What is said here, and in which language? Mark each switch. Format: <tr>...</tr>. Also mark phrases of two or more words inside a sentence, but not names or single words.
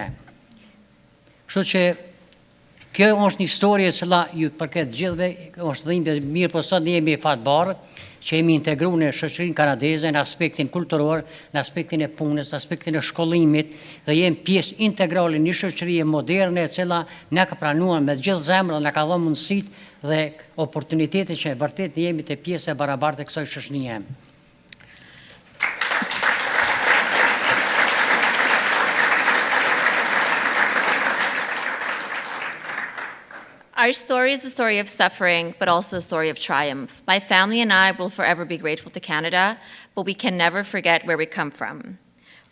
<sq>Kështu që kjo është një histori e cila ju përket gjithëve është dhimbje mirë, po sot ne jemi fatbarë që jemi integruar në shoqërinë kanadeze në aspektin kulturor, në aspektin e punës, në aspektin e shkollimit dhe jemi pjesë integrale një shoqërie moderne e cila na ka pranuar me gjithë zemrën, na ka dhënë mundësitë dhe oportunitetin që vërtet ne jemi të pjesë e barabartë e kësaj shoqërie.</sq> <en>Our story is a story of suffering, but also a story of triumph. My family and I will forever be grateful to Canada, but we can never forget where we come from.</en>